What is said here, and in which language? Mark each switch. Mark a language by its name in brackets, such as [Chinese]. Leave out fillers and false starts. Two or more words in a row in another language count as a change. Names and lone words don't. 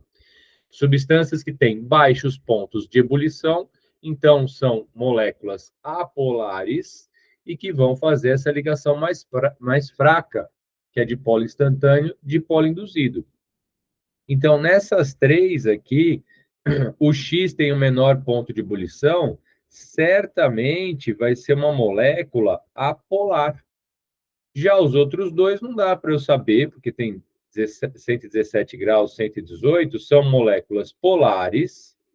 [Portuguese] Substâncias que têm baixos pontos de ebulição, então são moléculas apolares e que vão fazer essa ligação mais fraca, que é dipolo instantâneo, dipolo induzido. Então, nessas 3 aqui, o X tem o menor ponto de ebulição, certamente vai ser uma molécula apolar. Já os outros dois não dá para eu saber, porque tem 117 graus, 118, são moléculas polares.